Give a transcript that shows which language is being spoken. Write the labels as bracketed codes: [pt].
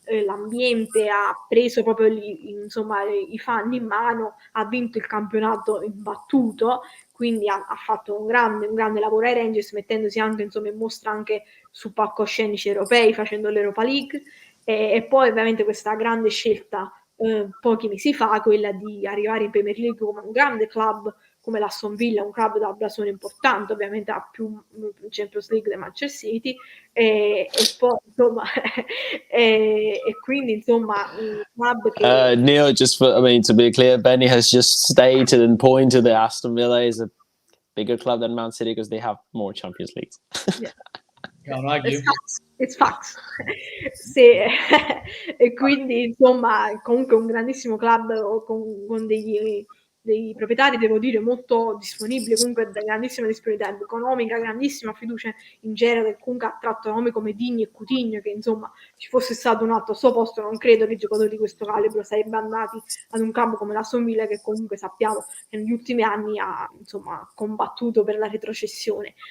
[it] l'ambiente, ha preso proprio insomma i fan in mano, ha vinto il campionato imbattuto, quindi ha fatto un grande lavoro ai Rangers, mettendosi anche insomma in mostra anche su palcoscenici europei, facendo l'Europa League, e poi ovviamente questa grande scelta pochi mesi fa, quella di arrivare in Premier League come un grande club come l'Aston Villa, un club da blasone importante, ovviamente ha più Champions League del Manchester City, e poi insomma e quindi insomma un club che [en] Neil, just for, I mean, to be clear, Benny has just stated and pointed that Aston Villa is a bigger club than Man City because they have more Champions Leagues. Yeah. Can't argue. It's facts. Sì. [it] E quindi insomma comunque un grandissimo club con dei proprietari, devo dire, molto disponibili, comunque da grandissima disponibilità economica, grandissima fiducia in genere, che comunque ha tratto nomi come Digni e Coutinho, che insomma ci fosse stato un altro al suo posto non credo che i giocatori di questo calibro sarebbero andati ad un campo come l'Aston Villa, che comunque sappiamo che negli ultimi anni ha insomma combattuto per la retrocessione.